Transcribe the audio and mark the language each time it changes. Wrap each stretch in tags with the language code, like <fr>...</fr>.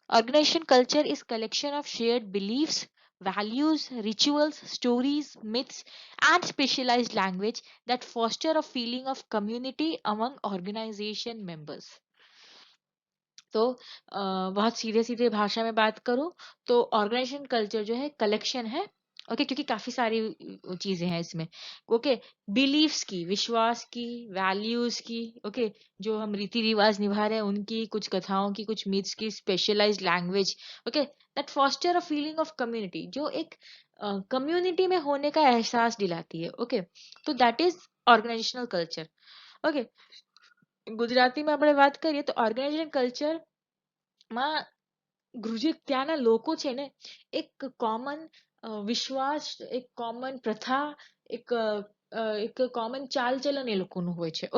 <en>Organization culture is collection of shared beliefs, values, rituals, stories, myths, and specialized language that foster a feeling of community among organization members।</en> <hi>तो बहुत सीधे सीधे भाषा में बात करूं तो ऑर्गेनाइजेशन कल्चर जो है कलेक्शन है। ओके, क्योंकि काफी सारी चीजें हैं इसमें। ओके, बिलीफ्स की, विश्वास की, वैल्यूज की, ओके, जो हम रीति रिवाज निभा रहे हैं उनकी, कुछ कथाओं की, कुछ मिथ्स की, specialised language, okay,</hi> <en>that foster a feeling of community,</en> <hi>जो एक कम्युनिटी में होने का एहसास दिलाती है। ओके, तो</hi> <en>That is organisational culture.</en> <gu>Okay, Gujarati માં આપણે વાત કરીએ તો ઓર્ગેનાઇઝેશન કલ્ચર માં ત્યાંના લોકો છે ને એક કોમન વિશ્વાસ, એક કોમન પ્રથા, એક એક કોમન ચાલચલન એ લોકોનું હોય છે।</gu>